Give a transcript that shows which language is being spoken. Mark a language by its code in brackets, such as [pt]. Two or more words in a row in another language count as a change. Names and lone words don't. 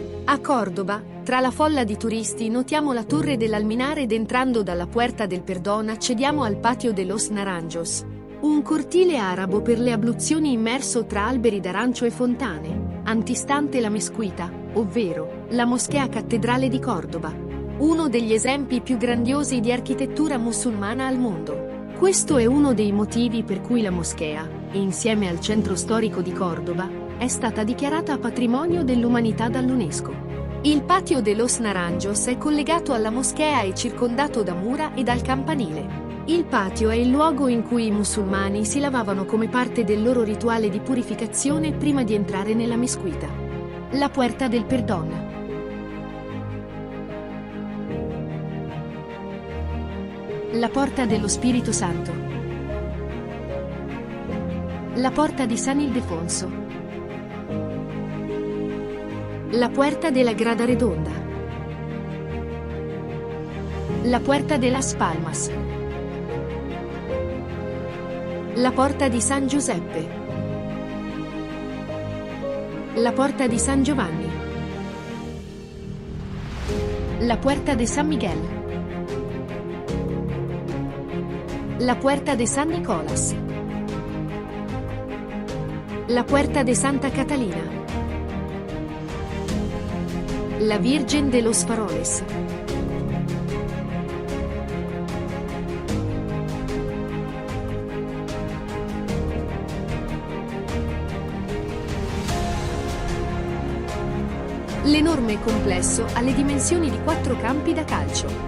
[it] A Cordoba, tra la folla di turisti notiamo la torre dell'Alminar ed entrando dalla Puerta del Perdón accediamo al patio de los Naranjos, un cortile arabo per le abluzioni immerso tra alberi d'arancio e fontane, antistante la mesquita, ovvero la moschea cattedrale di Cordoba, uno degli esempi più grandiosi di architettura musulmana al mondo. Questo è uno dei motivi per cui la moschea, insieme al centro storico di Cordoba, è stata dichiarata patrimonio dell'umanità dall'UNESCO. Il patio de los Naranjos è collegato alla moschea e circondato da mura e dal campanile. Il patio è il luogo in cui i musulmani si lavavano come parte del loro rituale di purificazione prima di entrare nella mesquita. La Puerta del Perdón. La Porta dello Spirito Santo. La Porta di San Ildefonso. La Puerta de la Grada Redonda. La Puerta de las Palmas. La Porta di San Giuseppe. La Porta di San Giovanni. La Puerta de San Miguel. La Puerta de San Nicolás. La Puerta de Santa Catalina. La Virgen de los Faroles. L'enorme complesso ha le dimensioni di 4 campi da calcio.